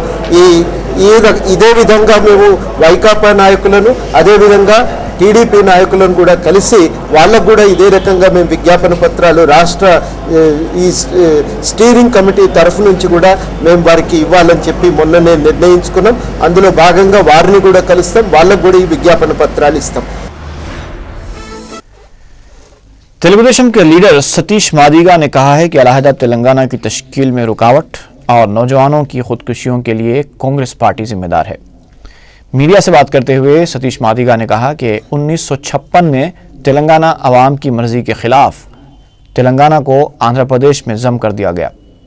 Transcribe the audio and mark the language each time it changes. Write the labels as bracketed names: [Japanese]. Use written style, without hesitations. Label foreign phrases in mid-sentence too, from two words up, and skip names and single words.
[Telugu] ఇదే విధంగా మేము వైకాపా నాయకులను అదేవిధంగా టీడీపీ నాయకులను కూడా కలిసి వాళ్ళకు కూడా ఇదే రకంగా మేము విజ్ఞాపన పత్రాలు రాష్ట్ర ఈ స్టీరింగ్ కమిటీ తరఫు నుంచి కూడా మేము వారికి ఇవ్వాలని చెప్పి మొన్ననే నిర్ణయించుకున్నాం। అందులో భాగంగా వారిని కూడా కలుస్తాం, వాళ్ళకు కూడా ఈ విజ్ఞాపన పత్రాలు ఇస్తాం। [Urdu] تیلگو دیشم کے لیڈر ستیش مادیگا نے کہا ہے کہ علیحدہ تلنگانہ کی تشکیل میں رکاوٹ اور نوجوانوں کی خودکشیوں کے لیے کانگریس پارٹی ذمہ دار ہے۔ میڈیا سے بات کرتے ہوئے ستیش مادیگا نے کہا کہ 1956 میں تلنگانہ عوام کی مرضی کے خلاف تلنگانہ کو آندھرا پردیش میں ضم کر دیا گیا۔